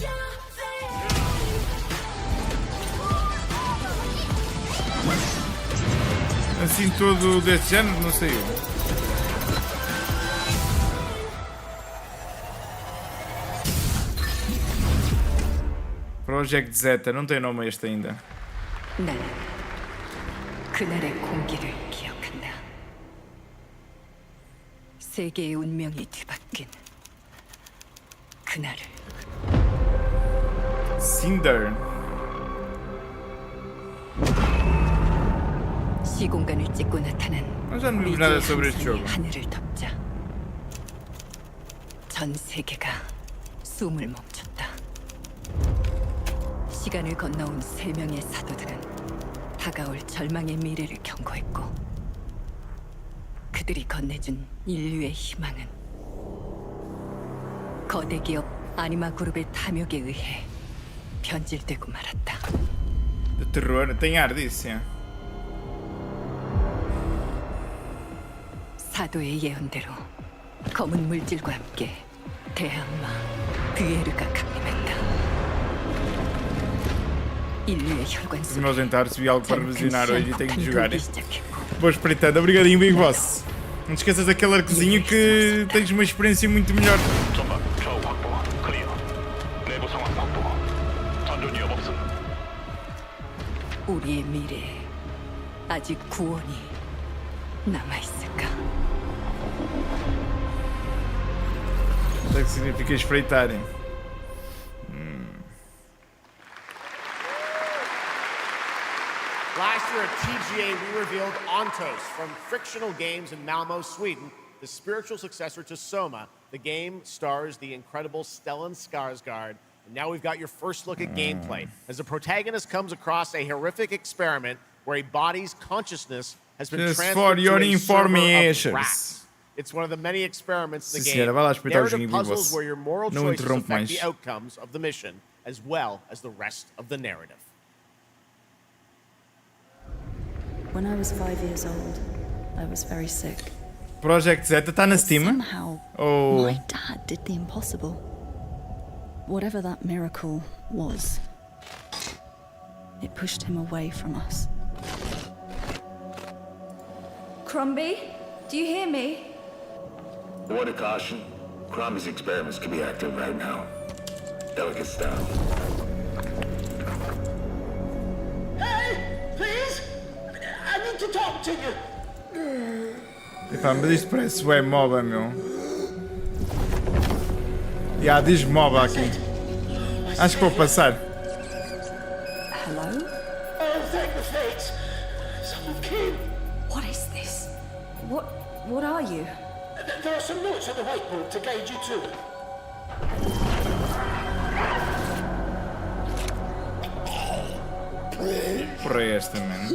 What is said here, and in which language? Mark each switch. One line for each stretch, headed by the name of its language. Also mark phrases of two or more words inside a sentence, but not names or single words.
Portuguese: Assim todo deste género, não sei eu. Project Zeta, não tem nome este ainda.
Korean: 나는 그날의 공기를 기억한다. 세계의 운명이 뒤바뀐 그날을.
English: Cinder.
Korean: 시공간을 찍고 나타난
Portuguese: já não vimos nada sobre este jogo.
Korean: 하늘을 덮자. 전 세계가 숨을 멈췄다. 시간을 건너온 3명의 사도들은 다가올 절망의 미래를 경고했고 그들이 건네준 인류의 희망은 거대 기업 아니마 그룹의 탐욕에 의해 변질되고 말았다.
Portuguese: De terror, tem ar disso, é.
Korean: 사도의 예언대로 검은 물질과 함께 대항마 비에르가 강림했다. 인류의 혈관
Portuguese: Vamos
Korean: 속에
Portuguese: nós tentar subir algo para revisionar hoje e tenho de jogar. Vou espreitando. Obrigadinho, Big Boss. Não te esqueças daquele arcozinho que tens uma experiência muito melhor.
Korean: 우리의 미래에 아직 구원이 남아있을까?
Portuguese: O que é que significa espreitarem?
English: Last year at TGA, we revealed Ontos from Frictional Games in Malmo, Sweden, the spiritual successor to Soma. The game stars the incredible Stellan Skarsgård. And now we've got your first look at gameplay, as the protagonist comes across a horrific experiment where a body's consciousness has been Just transferred for to your a server of information. rats. It's one of the many experiments in the Sim, game.
Portuguese: senhora, vai lá espreitar o
English: Narrative
Portuguese: joguinho,
English: puzzles
Portuguese: Big
English: where your moral
Portuguese: Boss. Não
English: choices
Portuguese: interrompe
English: affect
Portuguese: mais.
English: the outcomes of the mission, as well as the rest of the narrative. When I was 5 years old, I was very sick.
Portuguese: Project Zeta está na Steam?
English: Somehow, Oh. my dad did the impossible. Whatever that miracle was, it pushed him away from us. Crumby, do you hear me? Word of caution. Crombie's experiments can be active right now. Delicate stuff. Hey, please! I need to talk to you.
Portuguese: Epá, mas isto parece bem MOBA, meu. Diz MOBA aqui. Acho que vou passar.
English: Hello? Oh, thank the fates. Someone came. What is this? What are you? There are some notes on the whiteboard to guide you to it.
Portuguese: Porra é esta,
English: man?